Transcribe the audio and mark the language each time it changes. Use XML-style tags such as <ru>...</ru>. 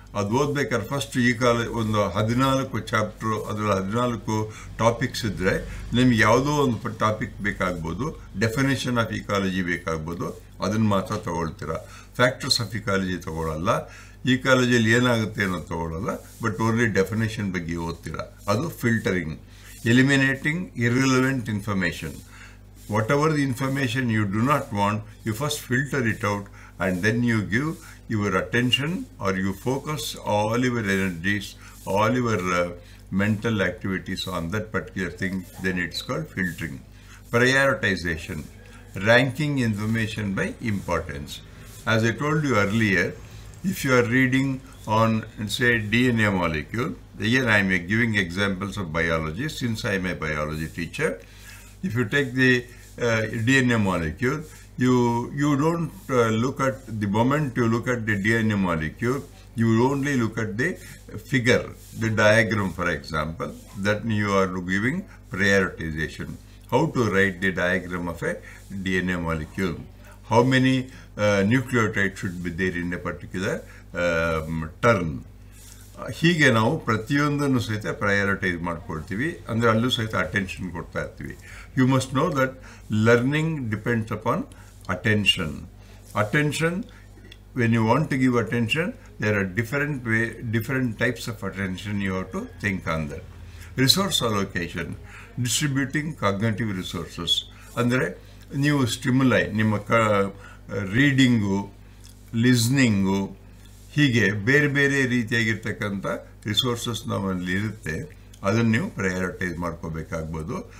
<kn>ಅದು ಓದ್ಬೇಕಾದ್ರೆ ಫಸ್ಟ್ ಒಂದು 14 ಚಾಪ್ಟ್ರು, ಅದರಲ್ಲಿ 14 ಟಾಪಿಕ್ಸ್ ಇದ್ದರೆ ನಿಮ್ಗೆ ಯಾವುದೋ ಒಂದು ಟಾಪಿಕ್ ಬೇಕಾಗ್ಬೋದು, ಡೆಫಿನೇಷನ್ ಆಫ್ ಈಕಾಲಜಿ ಬೇಕಾಗ್ಬೋದು, ಅದನ್ನು ಮಾತ್ರ ತಗೊಳ್ತೀರಾ. ಫ್ಯಾಕ್ಟರ್ಸ್ ಆಫ್ ಈಕಾಲಜಿ ತಗೊಳ್ಳಲ್ಲ, ಈಕಾಲಜಿಯಲ್ಲಿ ಏನಾಗುತ್ತೆ ಅನ್ನೋದು ತಗೊಳ್ಳಲ್ಲ, ಬಟ್ ಓನ್ಲಿ ಡೆಫಿನೇಷನ್ ಬಗ್ಗೆ ಓದ್ತೀರಾ.</kn> <en>ಅದು filtering. Eliminating irrelevant information. Whatever the information you do not want, you first filter it out, and then you give your attention or you focus all your energies, all your mental activities on that particular thing. Then it's called filtering. Prioritization, ranking information by importance. As I told you earlier, if you are reading on, say, DNA molecule, here I am giving examples of biology since I am a biology teacher. If you take the DNA molecule, you don't look at the moment you look at the DNA molecule, you only look at the figure, the diagram, for example. That you are giving prioritization. How to write the diagram of a DNA molecule? How many nucleotides should be there in a particular turn?</en> <kn>ಹೀಗೆ ನಾವು ಪ್ರತಿಯೊಂದನ್ನು ಸಹಿತ prioritise ಮಾಡ್ಕೊಳ್ತೀವಿ, ಅಂದರೆ ಅಲ್ಲೂ ಸಹಿತ attention ಕೊಡ್ತಾ ಇರ್ತೀವಿ.</kn> <en>You must know that learning depends upon attention. Attention, when you want to give attention, there are different types of attention you have to think on that. Resource allocation, distributing cognitive resources.</en> <kn>ಅಂದರೆ ನೀವು stimuli, ನಿಮ್ಮ reading, ಲಿಸ್ನಿಂಗು, ಹೀಗೆ ಬೇರೆ ಬೇರೆ ರೀತಿಯಾಗಿರ್ತಕ್ಕಂಥ resources ನಮ್ಮಲ್ಲಿ ಇರುತ್ತೆ, ಅದನ್ನು ನೀವು ಪ್ರಯಾರಿಟೈಸ್ ಮಾಡ್ಕೋಬೇಕಾಗ್ಬೋದು.</kn>